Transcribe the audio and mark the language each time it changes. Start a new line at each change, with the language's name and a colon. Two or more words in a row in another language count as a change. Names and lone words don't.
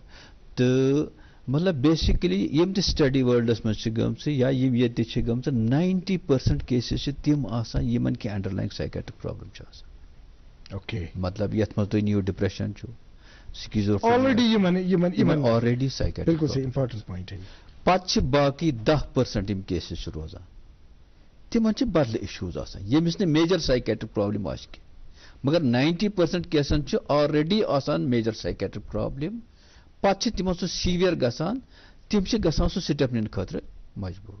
Kashmiri: تہٕ مطلب بیسکلی یِم تہِ
English: study worlds
Kashmiri: منٛز چھِ گٔمژٕ یا یِم ییٚتہِ تہِ چھِ گٔمژٕ 90% کیسز چھِ تِم آسان یِمن کینٛہہ
English: underlying psychiatric problem
Kashmiri: چھِ آسان. اوکے مطلب یتھ منٛز تُہۍ
English: new depression
Kashmiri: چھُ, آلریڈی سایکیٹرک
Urdu: بالکل صحیح
English: important point
Urdu: ہے.
Kashmiri: پتہٕ چھِ باقٕے 10% یِم کیسز چھِ روزان, تِمن چھِ بدلہٕ اِشوٗز آسان ییٚمِس نہٕ
English: major psychiatric problem
Kashmiri: آسہِ کینٛہہ, مگر 90% کیسن چھِ آلریڈی آسان
English: major psychiatric problem.
Kashmiri: پتہٕ چھِ تِمن سُہ سیویر گژھان, تِم چھِ گژھان سُہ سٹیپ نِنہٕ خٲطرٕ مجبوٗر.